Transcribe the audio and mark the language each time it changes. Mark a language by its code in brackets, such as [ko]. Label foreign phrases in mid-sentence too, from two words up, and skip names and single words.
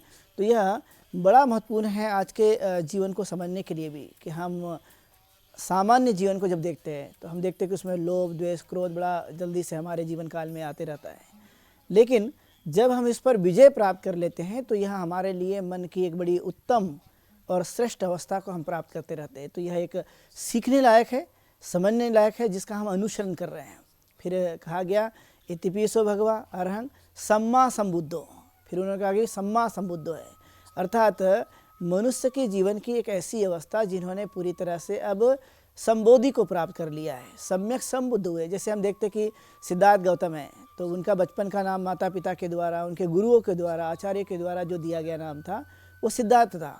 [hi] तो यह बड़ा महत्वपूर्ण है आज के जीवन को समझने के लिए भी, कि हम सामान्य जीवन को जब देखते हैं तो हम देखते हैं कि उसमें लोभ, द्वेष, क्रोध बड़ा जल्दी से हमारे जीवन काल में आते रहता है। लेकिन जब हम इस पर विजय प्राप्त कर लेते हैं तो यह हमारे लिए मन की एक बड़ी उत्तम और श्रेष्ठ अवस्था को हम प्राप्त करते रहते हैं। तो यह एक सीखने लायक है, समझने लायक है, जिसका हम अनुसरण कर रहे हैं। फिर कहा गया [pi] इतिपिसो भगवा अरहं सम्मा संबुद्धो, [hi] फिर उन्होंने कहा कि [pi] सम्मा संबुद्धो [hi] है, अर्थात मनुष्य के जीवन की एक ऐसी अवस्था जिन्होंने पूरी तरह से अब संबोधि को प्राप्त कर लिया है, सम्यक संबुद्ध हुए। जैसे हम देखते कि सिद्धार्थ गौतम है, तो उनका बचपन का नाम माता पिता के द्वारा, उनके गुरुओं के द्वारा, आचार्य के द्वारा जो दिया गया नाम था वो सिद्धार्थ था।